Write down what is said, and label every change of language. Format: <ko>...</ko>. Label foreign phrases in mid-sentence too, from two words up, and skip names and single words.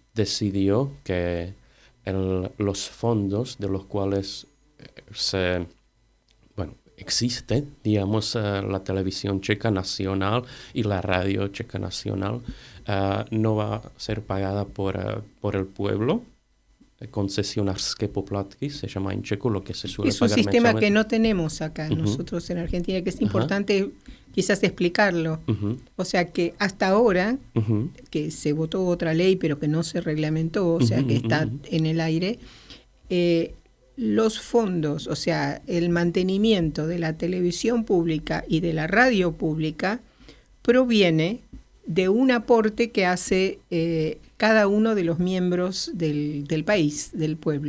<es>Decidió que los fondos de los cuales se existe, digamos, la televisión checa nacional y la radio checa nacional, no va a ser pagada por el pueblo.</es> <cs>Koncesionářské poplatky</cs> <es>se llama en checo, lo que se suele pagar. Es un sistema que no tenemos acá nosotros en Argentina, que es importante quizás explicarlo. O sea que hasta ahora, que se votó otra ley pero que no se reglamentó, o sea que está en el aire, los fondos, o sea, el mantenimiento de la televisión pública y de la radio pública proviene de un aporte que hace cada uno de los miembros del país, del pueblo.</es>